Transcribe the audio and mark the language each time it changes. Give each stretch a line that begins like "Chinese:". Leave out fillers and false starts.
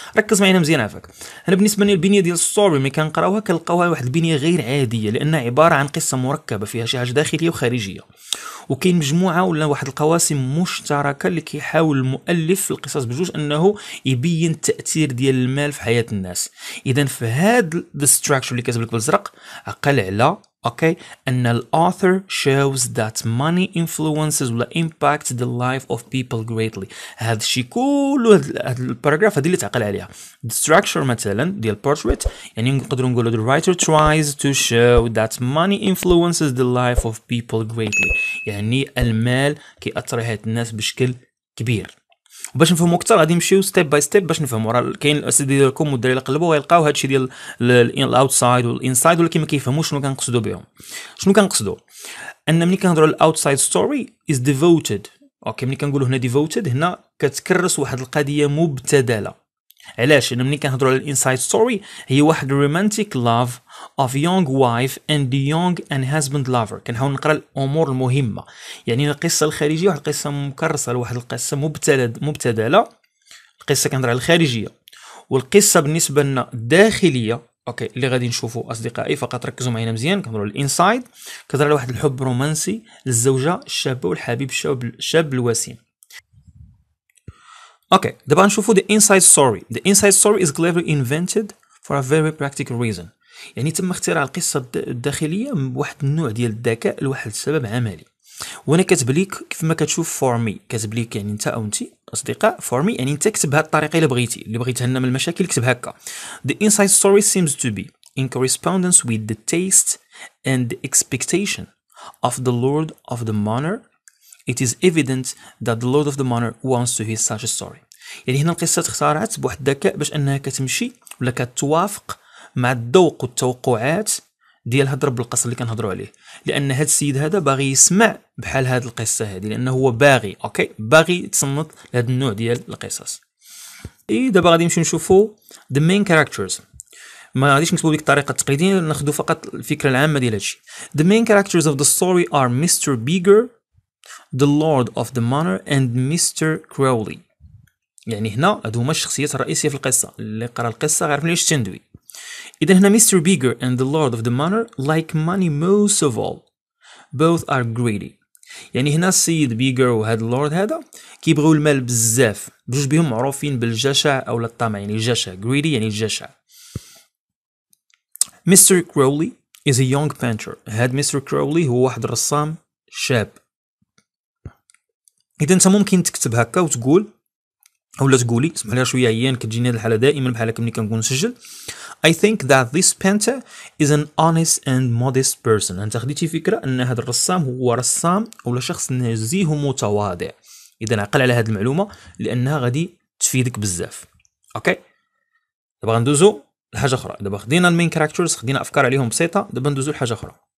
Arabic: ركز معنا مزيان عافاك. أنا بالنسبة لي البنية ديال الستوري ملي كنقراوها كنلقاوها واحد البنية غير عادية، لأنها عبارة عن قصة مركبة فيها شي حاجة داخلية وخارجية، وكاين مجموعة ولا واحد القواسم مشتركة اللي كيحاول المؤلف في القصص بجوج أنه يبين التأثير ديال المال في حياة الناس. إذا في هاد
English: the structure
Arabic: اللي كاتب لك بالزرق عقل على اوكي ان الاوثر
English: shows that money influences
Arabic: ولا
English: impacts the life of people greatly.
Arabic: هذا الشيء كله هاد الباراجراف هذه اللي تعقل عليها.
English: The structure مثلا ديال portrait يعني نقدروا نقولوا the writer tries to show that money influences the life of people greatly،
Arabic: يعني المال كيأثر على حياة الناس بشكل كبير. باش نفهموا اكثر غادي نمشيو ستيب باي ستيب باش نفهموا. راه كاين الاساتذه ديالكم والدراري اللي قلبوا غيلقاو هادشي ديال الاوتسايد والانسايد، ولكن ما كيفهموش شنو كنقصدوا بهم. شنو كنقصدوا؟ ان ملي كنهضروا على الاوتسايد ستوري
English: از ديفوتد.
Arabic: اوكي ملي كنقولوا هنا ديفوتد هنا كتكرس واحد القضيه مبتذله. علاش؟ لان ملي كنهضروا على الانسايد ستوري هي واحد
English: Romantic love of young wife and young and husband lover.
Arabic: كنحاول نقرا الامور المهمه، يعني القصه الخارجيه واحد القصه مكرسه لواحد القصه مبتذله. القصه كنهضر على الخارجيه، والقصه بالنسبه لنا الداخليه اوكي اللي غادي نشوفوا اصدقائي فقط ركزوا معنا مزيان. كنهضروا على الانسايد كنهضر على واحد الحب رومانسي للزوجه الشابه والحبيب الشاب الوسيم. اوكي دابا نشوفوا
English: the inside story. The inside story is cleverly invented for a very practical reason.
Arabic: يعني تم اختراع القصه الداخليه بواحد النوع ديال الذكاء لواحد السبب عملي. وانا كاتب ليك كيف ما كتشوف
English: for me,
Arabic: كاتب ليك يعني انت او انت اصدقاء فور مي، يعني انت كتب بهذه الطريقه اللي بغيتي، اللي بغيت تهنا من المشاكل كتب هكا.
English: The inside story seems to be in correspondence with the taste and the expectation of the lord of the manor. It is evident that the lord of the manor wants to hear such a story.
Arabic: يعني هنا القصه اخترعت بواحد الذكاء باش انها كتمشي ولا كتوافق مع الذوق والتوقعات ديال هاد رب القصر اللي كنهضروا عليه، لان هاد السيد هذا باغي يسمع بحال هاد القصه هذه، لانه هو باغي اوكي باغي يتصنت لهاد النوع ديال القصص. دابا غادي نمشيو نشوفوا
English: the main characters.
Arabic: ما غاديش نكتبوا ديك الطريقه التقليديه، ناخذوا فقط الفكره العامه ديال هادشي.
English: The main characters of the story are Mr. Beager, the lord of the manor and Mr. Crowley.
Arabic: يعني هنا هادو هما الشخصيات الرئيسيه في القصه، اللي قرا القصه غيعرف ليش تندوي. إذا هنا Mr.
English: Beager and the Lord of the Manor like money most of all. Both are greedy.
Arabic: يعني هنا السيد بيجر وهذا اللورد هذا كيبغيو المال بزاف، بجوج بهم معروفين بالجشع أو الطمع، يعني الجشع greedy يعني الجشع.
English: Mr. Crowley is a young painter.
Arabic: هاد Mr. Crowley هو واحد الرسام شاب. إذا أنت ممكن تكتب هكا وتقول اولا تقولي اسمح لي شويه عيان كتجيني هذه الحاله دائما بحال هكا ملي كنكون نسجل.
English: I think that this painter is an honest and modest person.
Arabic: انت خديتي فكره ان هذا الرسام هو رسام ولا شخص نزيه ومتواضع. اذا عقل على هذه المعلومه لانها غادي تفيدك بزاف. اوكي دابا غندوزو لحاجه اخرى. دابا خدينا
English: المين كاركترز،
Arabic: خدينا افكار عليهم بسيطه، دابا ندوزو لحاجه اخرى.